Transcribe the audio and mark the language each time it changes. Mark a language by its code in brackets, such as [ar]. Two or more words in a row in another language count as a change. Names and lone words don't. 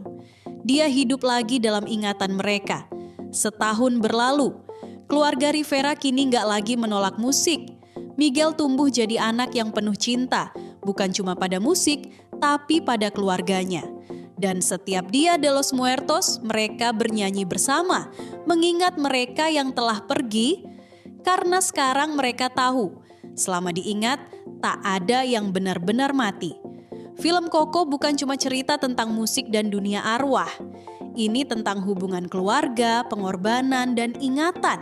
[id] Dia hidup lagi dalam ingatan mereka. Setahun berlalu, keluarga Rivera kini nggak lagi menolak musik. Miguel tumbuh jadi anak yang penuh cinta, bukan cuma pada musik, tapi pada keluarganya. Dan setiap Dia de los Muertos, mereka bernyanyi bersama, mengingat mereka yang telah pergi, karena sekarang mereka tahu, selama diingat, tak ada yang benar-benar mati. Film Koko bukan cuma cerita tentang musik dan dunia arwah. Ini tentang hubungan keluarga, pengorbanan, dan ingatan.